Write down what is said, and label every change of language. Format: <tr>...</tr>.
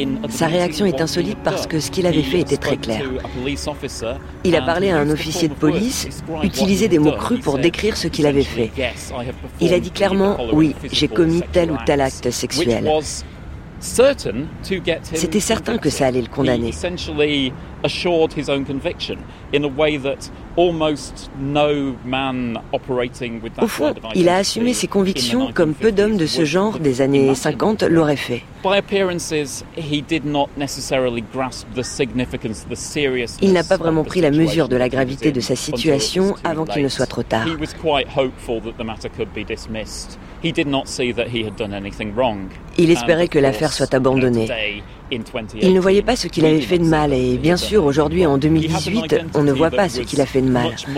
<fr>Sa réaction est insolite parce que ce qu'il avait fait était très clair. Il a parlé à un officier de police, utilisé des mots crus pour décrire ce qu'il avait fait. Il a dit clairement « oui, j'ai commis tel ou tel acte sexuel ». C'était certain que ça allait le condamner.</fr> <en>Assured his own conviction in a way that almost no man operating with that.</en> <fr>Au fond, il a assumé ses convictions comme peu d'hommes de ce genre des années 50 l'auraient fait.</fr> <en>By appearances, he did not necessarily grasp the significance, the seriousness.</en> <fr>Il n'a pas vraiment pris la mesure de la gravité de sa situation avant qu'il ne soit trop tard.</fr> <en>He was quite hopeful that the matter could be dismissed. He did not see that he had done anything wrong.</en> <fr>Il espérait que l'affaire soit abandonnée. Il ne voyait pas ce qu'il avait fait de mal, et bien sûr, aujourd'hui, en 2018, on ne voit pas ce qu'il a fait de mal.</fr>